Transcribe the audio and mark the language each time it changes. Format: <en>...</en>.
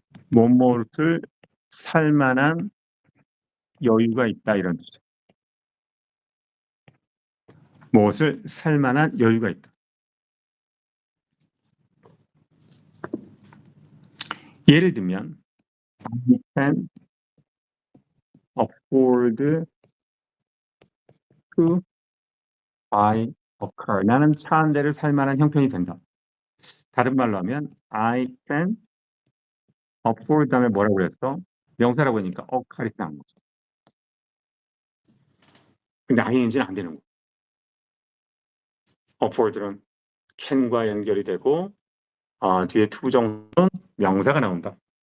<ko>뭐뭐를 살 만한 여유가 있다 이런 뜻이죠. 무엇을 살 만한 여유가 있다. 예를 들면</ko> <en>I can afford to buy a car.</en> <ko>나는 차 한 대를 살 만한 형편이 된다. 다른 말로 하면</ko> <en>I can afford</en> <ko>다음에 뭐라고 그랬어? 명사라고 하니까 a car이 나온 거죠. 근데 ing는 안 되는 거야. afford는 can과 연결이 되고 뒤에 to 부정은 명사가 나온다.</ko>